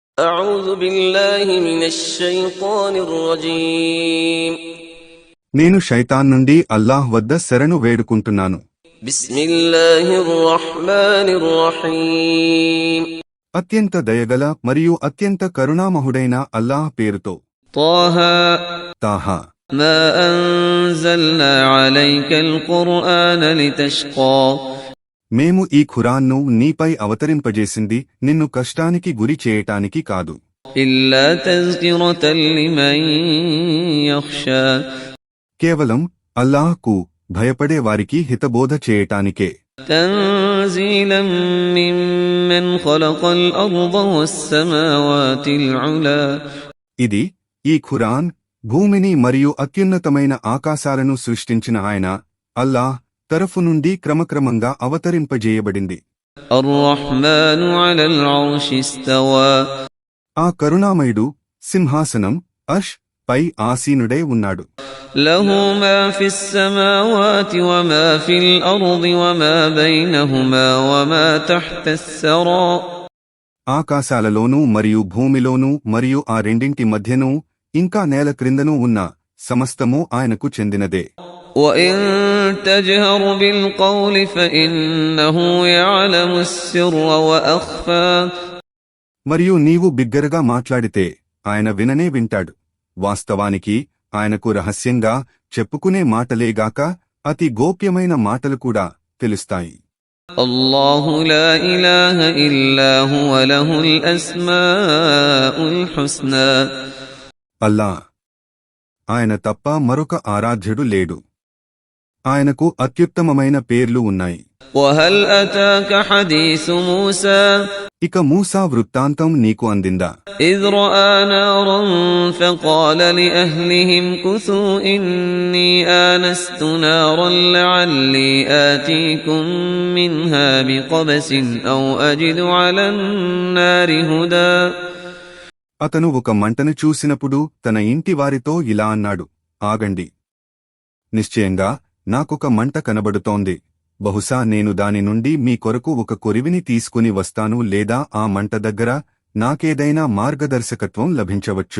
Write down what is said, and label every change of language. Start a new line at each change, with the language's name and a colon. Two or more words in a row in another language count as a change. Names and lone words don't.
Arabic: أعوذ بالله من الشيطان الرجيم
Telugu: నేను శైతాన్ నుండి అల్లాహ్ వద్ద శరణు వేడుకుంటున్నాను.
Arabic: بسم الله الرحمن الرحيم
Telugu: అత్యంత దయగల మరియు అత్యంత కరుణామహుడైన అల్లాహ్ పేరుతో.
Arabic: طه
Telugu: తాహా.
Arabic: ما أنزلنا عليك القرآن لتشقى
Telugu: మేము ఈ ఖురాన్ను నీపై అవతరింపజేసింది నిన్ను కష్టానికి గురి చేయటానికి కాదు.
Arabic: إلا تذكرة لمن يخشى
Telugu: కేవలం అల్లాహ్కు భయపడే వారికి హితబోధ చేయటానికే.
Arabic: تنزيلا ممن خلق الأرض والسماوات العلى
Telugu: ఇది ఈ ఖురాన్ భూమిని మరియు అత్యున్నతమైన ఆకాశాలను సృష్టించిన ఆయన అల్లాహ్ తరఫు నుండి క్రమక్రమంగా అవతరింపజేయబడింది.
Arabic: الرحمن على العرش استوى
Telugu: ఆ కరుణామయుడు సింహాసనం అర్ష్ పై ఆసీనుడై ఉన్నాడు.
Arabic: له ما في السماوات وما في الأرض وما بينهما وما تحت الثرى
Telugu: ఆకాశాలలోనూ మరియు భూమిలోనూ మరియు ఆ రెండింటి మధ్యనూ ఇంకా నేల క్రిందనూ ఉన్న సమస్తమూ ఆయనకు చెందినదే.
Arabic: وإن تجهر بالقول فإنه يعلم السر وأخفى
Telugu: మరియు నీవు బిగ్గరగా మాట్లాడితే ఆయన విననే వింటాడు. వాస్తవానికి ఆయనకు రహస్యంగా చెప్పుకునే మాటలేగాక అతి గోప్యమైన మాటలు కూడా తెలుస్తాయి.
Arabic: الله لا إله إلا هو له الأسماء الحسنى
Telugu: అల్లా ఆయన తప్ప మరొక ఆరాధ్యుడు లేడు. ఆయనకు అత్యుత్తమమైన పేర్లు ఉన్నాయి.
Arabic: وهل أتاك حديث موسى
Telugu: ఇక మూసా వృత్తాంతం నీకు అందిందా?
Arabic: إذ رأى نارا فقال لأهلهم كثوا إني آنست نارا لعلي آتيكم منها بقبس أو أجد على النار هدى
Telugu: అతను ఒక మంటను చూసినప్పుడు తన ఇంటి వారితో ఇలా అన్నాడు, ఆగండి, నిశ్చయంగా నాకొక మంట కనబడుతోంది. బహుశా నేను దాని నుండి మీ కొరకు ఒక కొరివిని తీసుకుని వస్తాను, లేదా ఆ మంట దగ్గర నాకేదైనా మార్గదర్శకత్వం లభించవచ్చు.